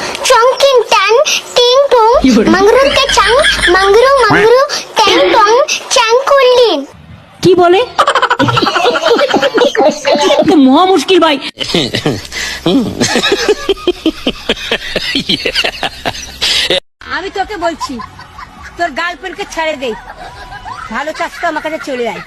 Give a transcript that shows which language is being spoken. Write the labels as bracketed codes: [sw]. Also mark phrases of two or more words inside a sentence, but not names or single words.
[bn] चौंकिन टैंग टिंग टोंग मंगरू के चंग मंगरू मंगरू टैंग टोंग चंकुलिन। কি বলে? মহা মুশকিল ভাই। আমি তোকে বলছি তোর গার্লফ্রেন্ডকে ছেড়ে দে, ভালো চাস তো আমার কাছে চলে আয়।